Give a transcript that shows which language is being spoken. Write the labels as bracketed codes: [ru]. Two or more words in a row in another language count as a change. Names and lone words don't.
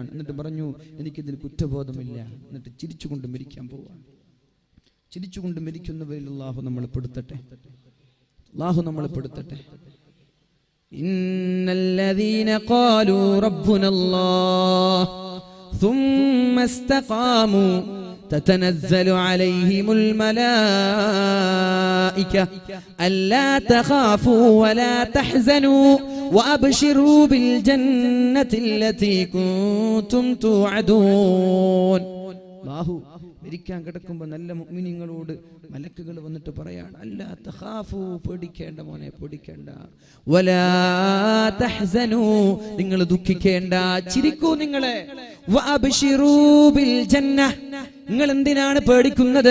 [ml] എന്നിട്ട് പറഞ്ഞു, എനിക്കിതിന് കുറ്റബോധമില്ല. എന്നിട്ട് ചിരിച്ചുകൊണ്ട് മരിക്കാൻ പോവാണ്. ചിരിച്ചുകൊണ്ട് മരിക്കുന്നവരിൽ അല്ലാഹു നമ്മളെ പെടുത്തട്ടെ. [ar] إن الذين قالوا ربنا الله ثم استقاموا تتنزل عليهم الملائكة ألا تخافوا ولا تحزنوا وأبشروا بالجنة التي كنتم توعدون. [ml] മരിക്കാൻ കിടക്കുമ്പോൾ നല്ല മുഅ്മിനീങ്ങളോട് മലക്കുകൾ വന്നിട്ട് പറയാണ്, [ar] ألا تخافوا, [ml] പേടിക്കേണ്ട മോനെ, പേടിക്കേണ്ട, [ar] ولا تحزنوا, [ml] നിങ്ങൾ ദുഃഖിക്കേണ്ട, ചിരിക്കൂ നിങ്ങളെ, [ar] وأبشروا بالجنة, [ml] നിങ്ങൾ എന്തിനാണ് പേടിക്കുന്നത്?